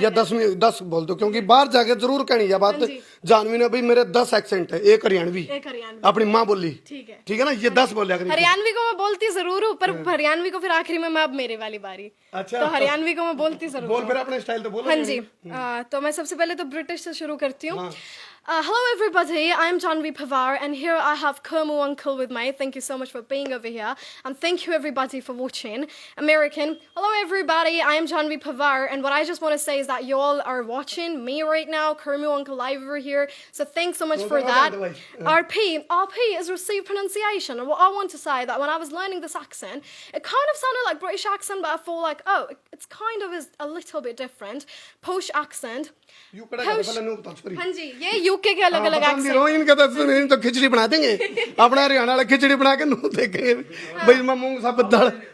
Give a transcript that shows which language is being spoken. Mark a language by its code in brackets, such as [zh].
[hi] या 10 बोल दो, क्योंकि बाहर जाके जरूर कहनी है बात। जानवी ने भाई मेरे 10 एक्सेंट है, एक हरियाणवी अपनी माँ बोली, ठीक है ना, ये 10 बोले। हरियाणवी को मैं बोलती जरूर हूँ, पर हरियाणवी को फिर आखिरी में मैं अब मेरे वाली बारी। अच्छा, तो हरियाणवी को मैं बोलती जरूर। बोल फिर अपने स्टाइल तो बोलो। हाँ जी, तो मैं सबसे पहले तो ब्रिटिश से शुरू करती हूँ। [en] Hello everybody, I'm Janvi Pawar and here I have Kermu uncle with me. Thank you so much for being over here and thank you everybody for watching. American, hello everybody, I am Janvi Pawar and what I just want to say is that you all are watching me right now, Kermu uncle live over here, so thanks so much for that. RP is received pronunciation, and what I want to say that when I was learning this accent, it kind of sounded like British accent, but I feel like, oh, it's kind of is a little bit different. Posh accent. [hi] हाँ जी, ये UK के अलग अलग accent. तो खिचड़ी बना देंगे अपना हरियाणा वाला, खिचड़ी बना के नू देखेंगे भाई, मैं मूंग साबत दाल।